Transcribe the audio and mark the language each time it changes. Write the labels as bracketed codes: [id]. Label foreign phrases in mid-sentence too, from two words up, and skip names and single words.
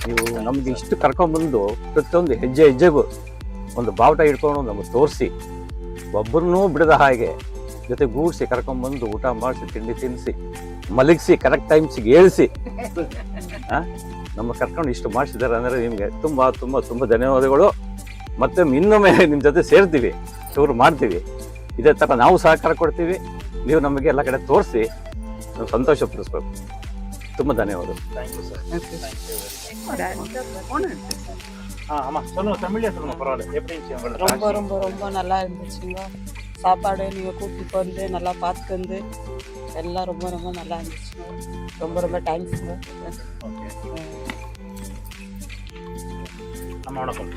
[kn] ನೀವು ನಮ್ಗೆ ಇಷ್ಟು ಕರ್ಕೊಂಡ್ಬಂದು ಪ್ರತಿಯೊಂದು ಹೆಜ್ಜೆ ಹೆಜ್ಜೆಗೂ ಒಂದು ಬಾವುಟ ಇಟ್ಕೊಂಡು ನಮಗೆ ತೋರಿಸಿ, ಒಬ್ಬರನ್ನೂ ಬಿಡದ ಹಾಗೆ ಜೊತೆ ಗೂಡಿಸಿ ಕರ್ಕೊಂಡ್ಬಂದು ಊಟ ಮಾಡಿಸಿ, ತಿಂಡಿ ತಿನ್ನಿಸಿ, ಮಲಗಿಸಿ, ಕರೆಕ್ಟ್ ಟೈಮ್ಸಿಗೆ ಏಳಿಸಿ ನಮ್ಮ ಕರ್ಕೊಂಡು ಇಷ್ಟು ಮಾಡಿಸಿದ್ದಾರೆ ಅಂದರೆ ನಿಮಗೆ ತುಂಬ ತುಂಬ ತುಂಬ ಧನ್ಯವಾದಗಳು. ಮತ್ತೆ ಇನ್ನೊಮ್ಮೆ ನಿಮ್ಮ ಜೊತೆ ಸೇರ್ತೀವಿ, ಟೂರ್ ಮಾಡ್ತೀವಿ, ಇದೇ ಥರ ನಾವು ಸಹಕಾರ ಕೊಡ್ತೀವಿ. ನೀವು ನಮಗೆ ಎಲ್ಲ ಕಡೆ ತೋರಿಸಿ ನಾವು ಸಂತೋಷ ಪಡಿಸ್ಬೇಕು. ತುಂಬ ಧನ್ಯವಾದ. [en] thank you sir. [ta] ஆமாம் சொல்லுங்க, தமிழ்ல சொல்லுங்க, பரவாயில்ல. எப்படி இருந்துச்சு உங்களுக்கு ரொம்ப காட்சி? ரொம்ப ரொம்ப நல்லா இருந்துச்சுங்க. சாப்பாடு நீங்கள் கூட்டிட்டு வந்து நல்லா பார்த்துருந்து எல்லாம் ரொம்ப ரொம்ப நல்லா இருந்துச்சுங்க. ரொம்ப ரொம்ப தேங்க்ஸுங்க. ஓகே. அம்மா வணக்கம்.